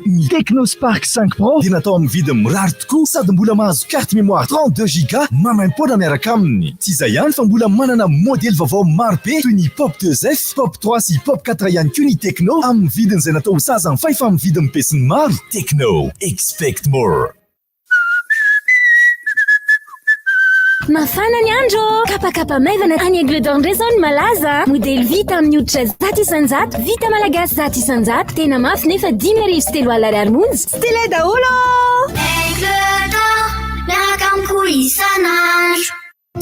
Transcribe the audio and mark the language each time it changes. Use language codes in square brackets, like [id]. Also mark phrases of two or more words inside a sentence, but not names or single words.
[mg] Ny Technospark 5 Pro dia natao amin'ny vidiny mirary tokoa sady mbola mahazo [fr] carte mémoire [mg] 32 giga mamaim-poana miaraka aminy. Tsy izay ihany fa mbola manana modèle vaovao maro be toy ny Pop 2F, Pop 3 sy Pop 4 ihany koa ny Techno amin'ny vidiny izay natao saza faifa amin'ny vidiny pesiny maro. [en] Techno, expect more. [mg] Mafana ny andro, kapakapa maivana any Aigle d'Or ndray zao ny malaza. Modely vita amin'ny hoditra zato isanjato, vita malagasy zato isanjato, tena mafy nefa 10,3 monja. Style daholo! Aigle d'Or, miaraka amiko isanandro.